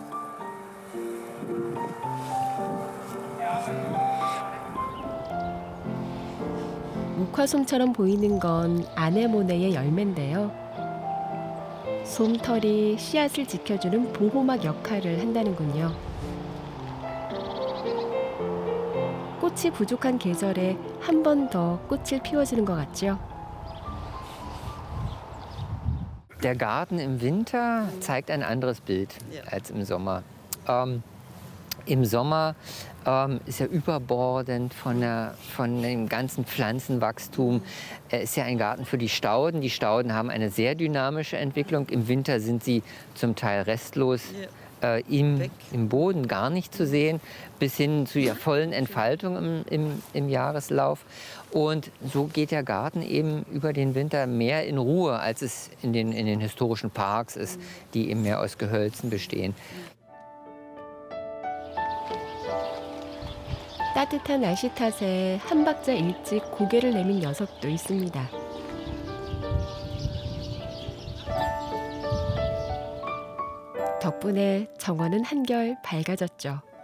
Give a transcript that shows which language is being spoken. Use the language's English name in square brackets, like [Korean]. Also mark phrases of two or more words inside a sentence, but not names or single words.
[Korean] 목화솜처럼 보이는 건 아네모네의 열매인데요. 솜털이 씨앗을 지켜주는 보호막 역할을 한다는군요. 꽃이 부족한 계절에 한 번 더 꽃을 피워주는 것 같죠? [German] Der Garten im Winter zeigt ein anderes Bild als im Sommer. Im Sommer ist er überbordend von dem ganzen Pflanzenwachstum. Er ist ja ein Garten für die Stauden. Die Stauden haben eine sehr dynamische Entwicklung. Im Winter sind sie zum Teil restlos im Boden gar nicht zu sehen, bis hin zu ihrer vollen Entfaltung im Jahreslauf. Und so geht der Garten eben über den Winter mehr in Ruhe, als es in den historischen Parks ist, die eben mehr aus Gehölzen bestehen. [Korean] 따뜻한 날씨 탓에 한 박자 일찍 고개를 내민 녀석도 있습니다. 덕분에 정원은 한결 밝아졌죠.